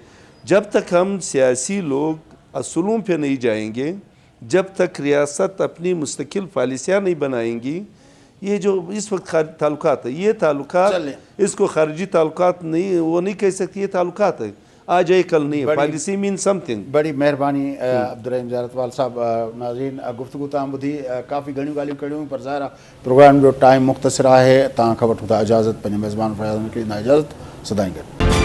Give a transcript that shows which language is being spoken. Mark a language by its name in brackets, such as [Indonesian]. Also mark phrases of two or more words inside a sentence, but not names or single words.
[Urdu] جب تک ہم سیاسی لوگ اصولوں پہ نہیں جائیں گے, جب تک ریاست اپنی مستقل پالیسیاں نہیں بنائیں گی, یہ جو اس وقت تعلقات ہے, یہ تعلقات اس کو خارجی تعلقات نہیں, وہ نہیں کہہ سکتی, یہ تعلقات ہے, آج ہے کل نہیں ہے. [English] Policy mean something. [Urdu] بڑی مہربانی عبدالرحیم زیارتوال صاحب. [Sindhi] ناظرین گفتگو تام بدھی, کافی گھنیوں ॻाल्हियूं करियूं, पर ज़ाहिर आहे प्रोग्राम जो टाइम मुख़्तसिर आहे. तव्हां खां वठूं था इजाज़त, पंहिंजे मेज़बान फयाज़ खे ॾींदा इजाज़त. सदाईं गॾु.